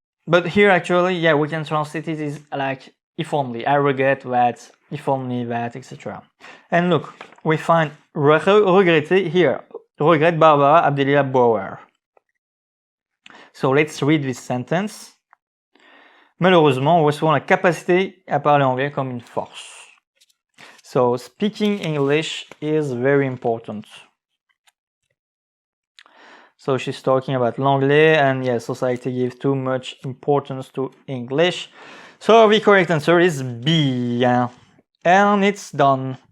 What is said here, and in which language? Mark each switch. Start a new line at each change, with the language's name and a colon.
English: But here actually, yeah, we can translate it as like, if only, I regret that, if only that, etc. And look, we find regretter here. Regret Barbara Abdelia Bauer. So let's read this sentence.
French: Malheureusement, on voit souvent la capacité à parler anglais comme une force.
English: So speaking English is very important. So she's talking about l'anglais, and yeah, society gives too much importance to English. So the correct answer is B. And it's done.